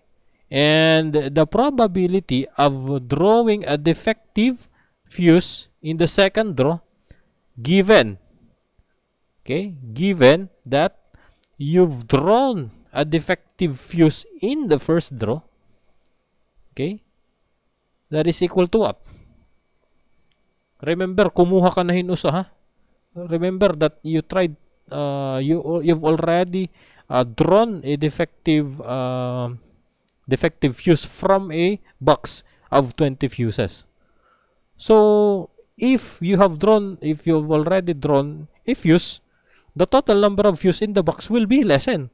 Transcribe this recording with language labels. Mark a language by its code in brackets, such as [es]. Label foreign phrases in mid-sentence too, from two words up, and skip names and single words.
[en] And the probability of drawing a defective fuse in the second draw, given that you've drawn a defective fuse in the first draw, okay, that is equal to what? Remember, [war] kumuha ka na hinusa, ha? [en] Remember that you tried, you've already drawn a defective fuse from a box of 20 fuses. So if you've already drawn a fuse, the total number of fuse in the box will be lessened.